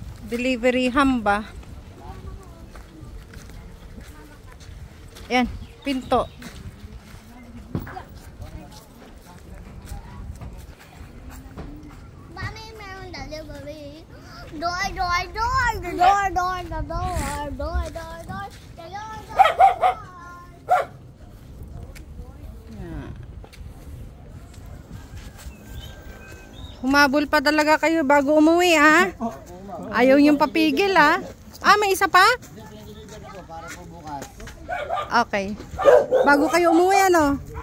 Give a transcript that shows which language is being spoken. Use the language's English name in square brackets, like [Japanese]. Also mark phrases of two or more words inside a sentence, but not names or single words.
[Filipino] Delivery hamba. Yan, pinto. Mami, meron delivery. [English] Door, door, door. The door, door, the door. Door, door, door. The door, door. [Filipino] Humabol pa talaga kayo bago umuwi, ha? Ayaw yung papigil, ha? Ah, may isa pa? Okay. Bago kayo umuwi, ano?